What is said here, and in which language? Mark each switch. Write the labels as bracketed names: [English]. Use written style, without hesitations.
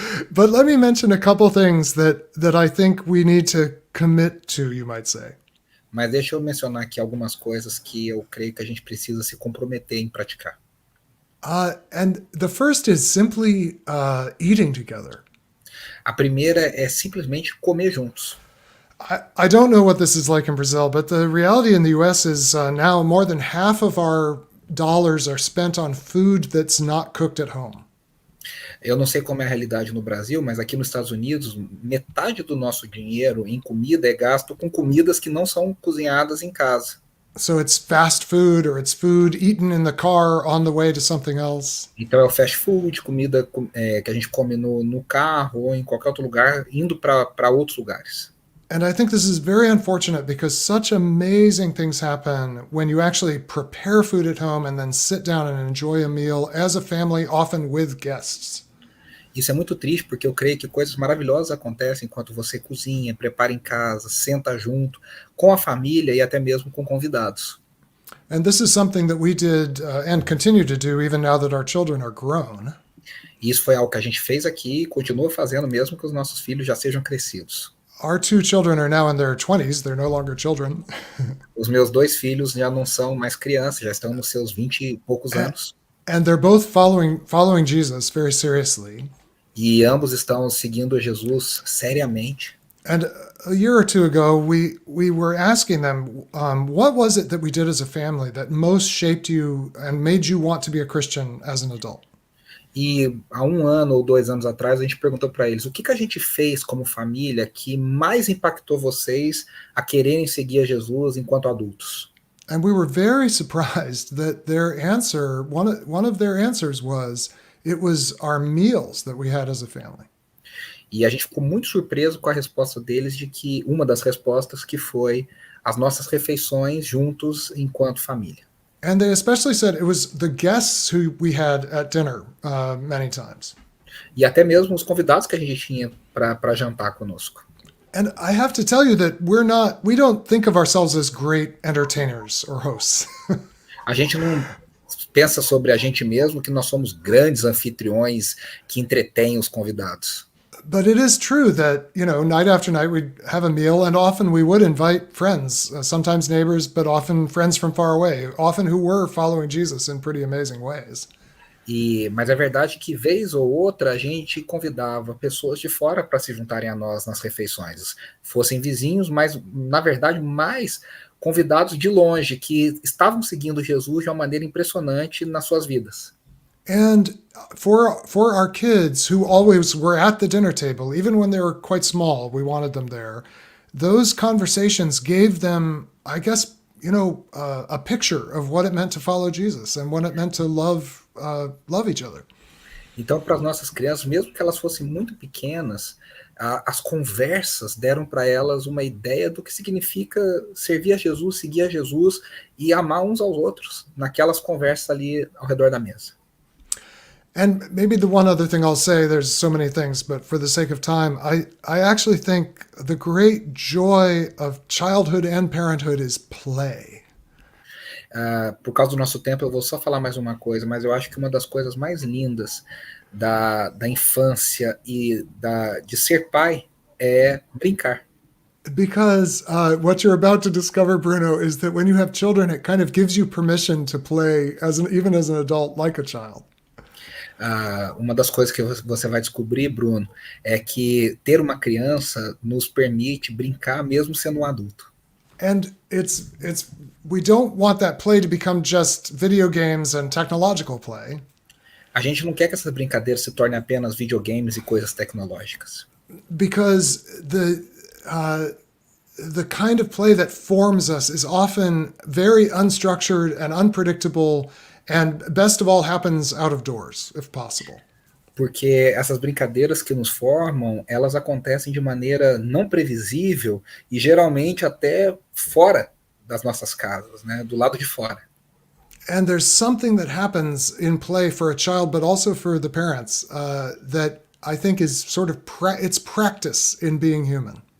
[English] but let me mention a couple things that I think we need to commit to, you might say. [Portuguese] Mas deixa eu mencionar aqui algumas coisas que eu creio que a gente precisa se comprometer em praticar. [English] And the first is simply eating together. [Portuguese] A primeira é simplesmente comer juntos. [English] I don't know what this is like in Brazil, but the reality in the US is now more than half of our dollars are spent on food that's not cooked at home. [Portuguese] Eu não sei como é a realidade no Brasil, mas aqui nos Estados Unidos, metade do nosso dinheiro em comida é gasto com comidas que não são cozinhadas em casa. [English] So it's fast food or it's food eaten in the car on the way to something else. [Portuguese] Então é o fast food, comida que a gente come no carro ou em qualquer outro lugar, indo para outros lugares. [English] And I think this is very unfortunate because such amazing things happen when you actually prepare food at home and then sit down and enjoy a meal as a family, often with guests. [Portuguese] Isso é muito triste porque eu creio que coisas maravilhosas acontecem enquanto você cozinha, prepara em casa, senta junto, com a família e até mesmo com convidados. [English] And this is something that we did and continue to do even now that our children are grown. [Portuguese] E isso foi algo que a gente fez aqui e continua fazendo mesmo que os nossos filhos já sejam crescidos. [English] Our two children are now in their 20s. They're no longer children. [Portuguese] Os meus dois filhos já não são mais crianças, já estão nos seus 20 e poucos anos. [English] And they're both following Jesus very seriously. [Portuguese] E ambos estão seguindo Jesus seriamente. [English] And a year or two ago, we were asking them, what was it that we did as a family that most shaped you and made you want to be a Christian as an adult? [Portuguese] E há 1 ano ou 2 anos atrás, a gente perguntou para eles o que a gente fez como família que mais impactou vocês a quererem seguir a Jesus enquanto adultos. [English] And we were very surprised that their answer, one of their answers was, it was our meals that we had as a family. [Portuguese] E a gente ficou muito surpreso com a resposta deles, de que uma das respostas que foi as nossas refeições juntos enquanto família. [English] And they especially said it was the guests who we had at dinner many times. [Portuguese] E até mesmo os convidados que a gente tinha para jantar conosco. [English] And I have to tell you that we don't think of ourselves as great entertainers or hosts. [Portuguese] A gente não pensa sobre a gente mesmo que nós somos grandes anfitriões que entretêm os convidados. [English] But it is true that, night after night we'd have a meal, and often we would invite friends, sometimes neighbors, but often friends from far away, often who were following Jesus in pretty amazing ways. [Portuguese] Mas é verdade que vez ou outra a gente convidava pessoas de fora para se juntarem a nós nas refeições, fossem vizinhos, mas na verdade mais convidados de longe que estavam seguindo Jesus de uma maneira impressionante nas suas vidas. [English] And for our kids who always were at the dinner table, even when they were quite small, we wanted them there. Those conversations gave them, I guess, a picture of what it meant to follow Jesus and what it meant to love each other. [Portuguese] Então, para as nossas crianças, mesmo que elas fossem muito pequenas, as conversas deram para elas uma ideia do que significa servir a Jesus, seguir a Jesus e amar uns aos outros, naquelas conversas ali ao redor da mesa. [English] And maybe the one other thing I'll say, there's so many things, but for the sake of time, I actually think the great joy of childhood and parenthood is play. [Portuguese] Por causa do nosso tempo, eu vou só falar mais uma coisa, mas eu acho que uma das coisas mais lindas da infância e de ser pai é brincar. [English] Because what you're about to discover, Bruno, is that when you have children, it kind of gives you permission to play even as an adult, like a child. [Portuguese] Uma das coisas que você vai descobrir, Bruno, é que ter uma criança nos permite brincar mesmo sendo um adulto. [English] And we don't want that play to become just video games and technological play. [Portuguese] A gente não quer que essas brincadeiras se tornem apenas videogames e coisas tecnológicas. [English] Because the kind of play that forms us is often very unstructured and unpredictable, and best of all happens out of doors, if possible. [Portuguese] Porque essas brincadeiras que nos formam, elas acontecem de maneira não previsível e geralmente até fora das nossas casas, né? Do lado de fora. [English] And there's something that happens in play for a child, but also for the parents, that I think is sort of it's practice in being human.